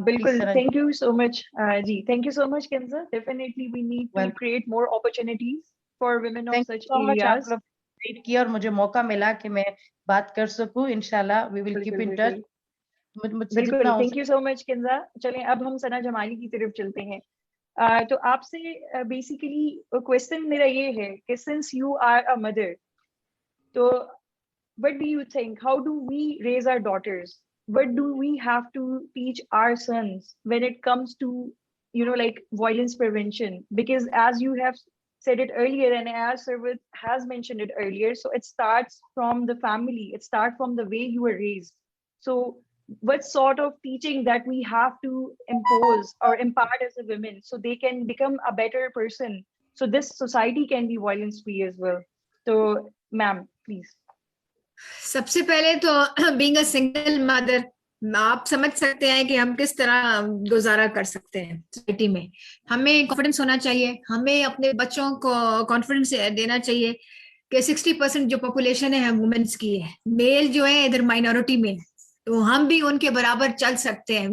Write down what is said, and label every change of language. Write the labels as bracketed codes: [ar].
[en] بالکل. Thank you so much. جی thank you so much Kinza. Definitely we need to create more opportunities for women of such areas. [ur] کیا اور مجھے موقع ملا کہ میں بات کر سکوں. [en] انشاءاللہ we will keep in touch. بالکل. Thank you so much Kinza. [ur] چلیں اب ہم ثنا جمالی کی طرف چلتے ہیں. تو آپ سے بیسیکلی کوشچن میرا یہ ہے کہ [en] Since you are a mother, تو what do you think, how do we raise our daughters, what do we have to teach our sons when it comes to like violence prevention? Because as you have said it earlier and as Sarwat has mentioned it earlier, so it starts from the family, it starts from the way you were raised. So what sort of teaching that we have to impose or impart as a women so they can become a better person, so this society can be violence free as well? So ma'am, please. [ur] سب سے پہلے تو [en] being a single mother [ur] آپ سمجھ سکتے ہیں کہ ہم کس طرح گزارا کر سکتے ہیں سوسائٹی میں. ہمیں کانفیڈنس ہونا چاہیے, ہمیں اپنے بچوں کو کانفیڈنس دینا چاہیے کہ 60% جو پاپولیشن ہے وومنس کی ہے, میل جو ہے ادھر مائنورٹی میں, تو ہم بھی ان کے برابر چل سکتے ہیں.